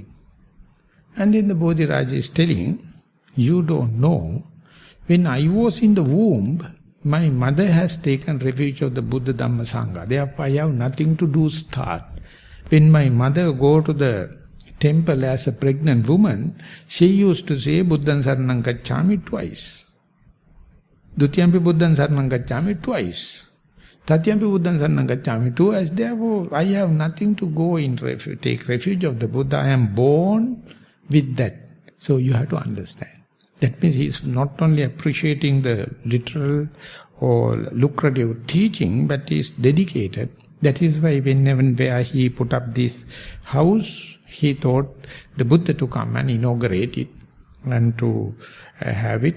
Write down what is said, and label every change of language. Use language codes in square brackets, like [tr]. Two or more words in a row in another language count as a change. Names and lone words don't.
[en] And then the Bodhiraja is telling, you don't know, when I was in the womb, my mother has taken refuge of the Buddha, Dhamma, Sangha. Therefore I have nothing to do start. When my mother go to the temple as a pregnant woman, she used to say, [pi] Buddhaṃ saranam gacchāmi twice. Dutiyampi Buddhaṃ saranam gacchāmi twice. Tatyampi Buddham Saranam Gacchami. [en] Towards therefore, I have nothing to go in take refuge of the Buddha. I am born with that. So you have to understand. That means he is not only appreciating the literal or lucrative teaching, but he is dedicated. That is why where he put up this house, he thought the Buddha to come and inaugurate it and to have it.